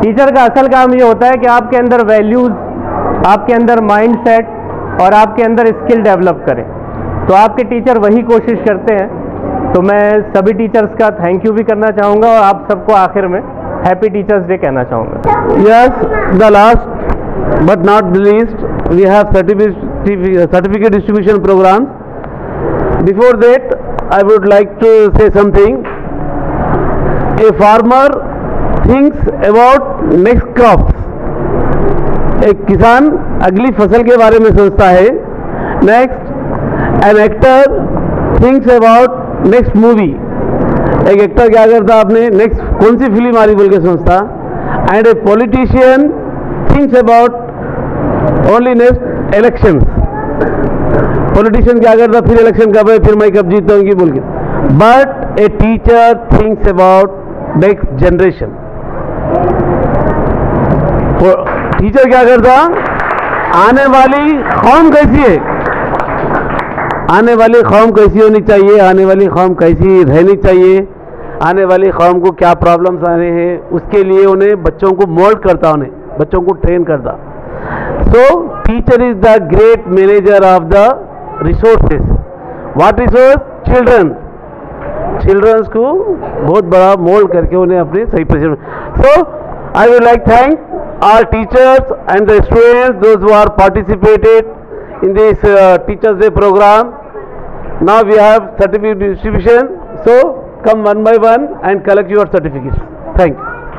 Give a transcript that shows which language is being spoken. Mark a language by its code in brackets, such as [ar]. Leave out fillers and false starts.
[hi] Teacher का असल काम ये होता है कि आपके अंदर वैल्यूज़, आपके अंदर माइंडसेट और आपके अंदर स्किल डेवलप करें। तो आपके टीचर वही कोशिश करते हैं। तो मैं सभी टीचर्स का थैंक यू भी करना चाहूँगा और आप सबको आखिर में हैप्पी टीचर्स डे कहना चाहूँगा। [en] Yes, the last but not the least, we have certificate distribution programs. Before that, I would like to say something. A farmer thinks about next crops. [hi] एक किसान अगली फसल के बारे में सोचता है। Next, an actor thinks about next movie. एक एक्टर क्या करता, आपने नेक्स्ट कौन सी फिल्म आ रही बोल के सोचता। [en] And a politician thinks about only next elections. [hi] Politician क्या करता, फिर इलेक्शन कब है, फिर मैं कब जीतूंगी बोल के। [en] But a teacher thinks about next generation. [hi] Teacher क्या करता, आने वाली कौम कैसी है, आने वाली कौम कैसी होनी चाहिए, आने वाली कौम कैसी रहनी चाहिए, आने वाली कौम को क्या प्रॉब्लम्स आ रहे हैं, उसके लिए उन्हें बच्चों को मोल्ड करता, उन्हें बच्चों को ट्रेन करता। [en] So teacher is the great manager of the resources. What resource? Children. [hi] Children's को बहुत बड़ा मोल्ड करके उन्हें अपने सही position. [en] So I would like thank our teachers and the students, those who are participated in this Teachers Day program. Now we have certificate distribution, so come one by one and collect your certificates. Thank you.